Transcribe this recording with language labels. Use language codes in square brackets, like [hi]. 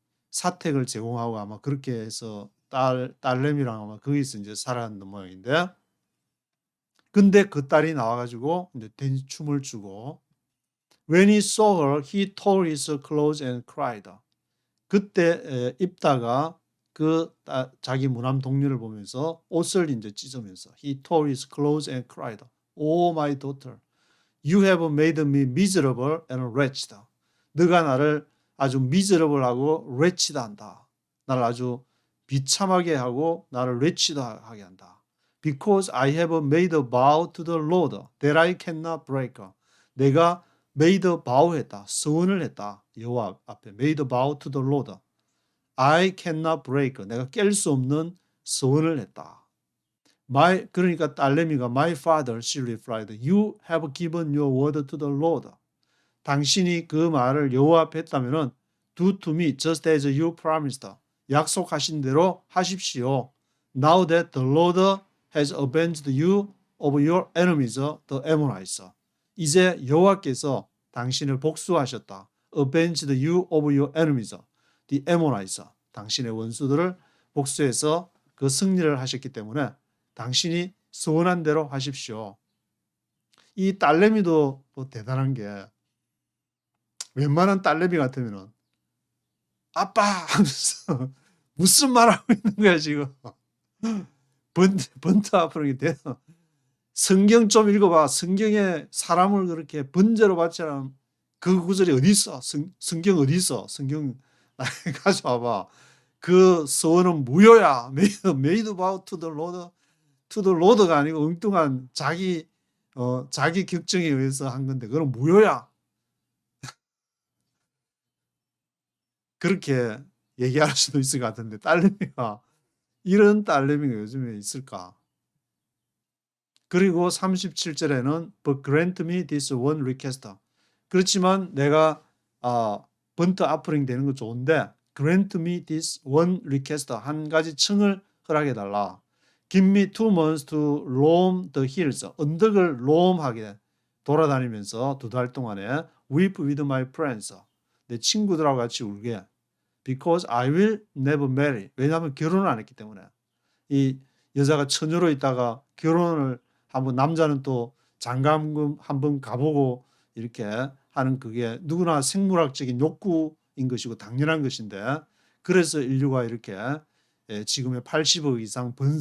[ko] 사택을 제공하고 아마 그렇게 해서 딸내미랑 아마 거기서 이제 살았는 모양인데, 근데 그 딸이 나와가지고 이제 춤을 추고, [en] when he saw her, he tore his clothes and cried. [ko] 그때 입다가 자기 무남 동료를 보면서 옷을 이제 찢으면서 [en] he tore his clothes and cried, "Oh my daughter, you have made me miserable and wretched." [ko] 너가 나를 아주 miserable하고 wretched한다. 나를 아주 비참하게 하고 나를 wretched하게 한다. [en] Because I have made a vow to the Lord that I cannot break. [ko] 내가 [en] made a vow [ko] 했다. 서원을 했다. 여호와 앞에 [en] made a vow to the Lord. I cannot break. [ko] 내가 깰 수 없는 서원을 했다. 그러니까 딸내미가 [en] my father, she replied, you have given your word to the Lord. [ko] 당신이 그 말을 여호와 앞에 했다면은 [en] do to me just as you promised. [ko] 약속하신 대로 하십시오. [en] Now that the Lord has avenged you of your enemies, the Ammonites. [ko] 이제 여호와께서 당신을 복수하셨다. [en] Avenged you of your enemies, the Ammonites. [ko] 당신의 원수들을 복수해서 그 승리를 하셨기 때문에 당신이 소원한 대로 하십시오. 이 딸내미도 뭐 대단한 게, 웬만한 딸내미 같으면은 아빠 하면서 무슨 말 하고 있는 거야 지금. 번트 앞으로 이렇게 돼서 성경 좀 읽어봐. 성경에 사람을 그렇게 번제로 바치라는 그 구절이 어디 있어? 성경 어디 있어? 성경 가져와봐. 그 서원은 무효야. [en] Made vow to the Lord [ko] 가 아니고 엉뚱한 자기 격정에 의해서 한 건데 그건 무효야. 그렇게 얘기할 수도 있을 것 같은데, 이런 딸내미가 요즘에 있을까? 그리고 37절에는 [en] But grant me this one request. [ko] 그렇지만 내가 번트 아프링 되는 거 좋은데 [en] grant me this one request, [ko] 한 가지 청을 허락해달라. [en] Give me 2 months to roam the hills. [ko] 언덕을 roam하게 돌아다니면서 2달 동안에 [en] weep with my friends. [ko] 내 친구들하고 같이 울게. [en] Because I will never marry. [ko] 왜냐하면 결혼을 안 했기 때문에. 이 여자가 처녀로 있다가 결혼을 한번, 남자는 또 장가금 한번 가보고 이렇게 하는 그게 누구나 생물학적인 욕구인 것이고 당연한 것인데 그래서 인류가 이렇게 지금의 80억 이상